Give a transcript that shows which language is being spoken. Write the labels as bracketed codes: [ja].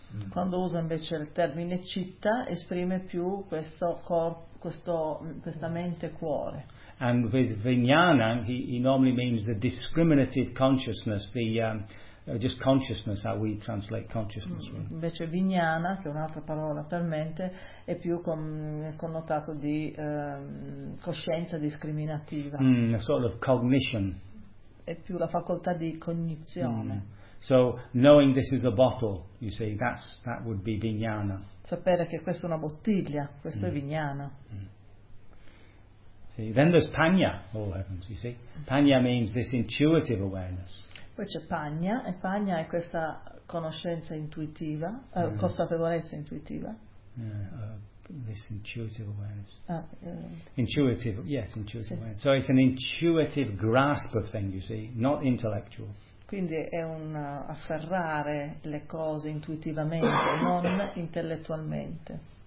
[it] Quando usa invece il termine citta, esprime più questo corpo, questa mente cuore. [en] And with vijnana, he normally means the discriminative consciousness, the just consciousness, how we translate consciousness. [it] Invece vijnana, che è un'altra parola per mente, è più connotato di coscienza discriminativa. [en] A sort of cognition. [it] È più la facoltà di cognizione. [en] So knowing this is a bottle, you see, that would be vijnana. [it] sapere che questa è una bottiglia, questa è vignana. [en] See, then there's panya, all happens, you see. Panya means this intuitive awareness. [it] Poi c'è panya, e panya è questa conoscenza intuitiva, consapevolezza intuitiva. [en] This intuitive awareness. Intuitive, yes, intuitive awareness. So it's an intuitive grasp of things, you see, not intellectual. [it] Quindi è un afferrare le cose intuitivamente, non intellettualmente.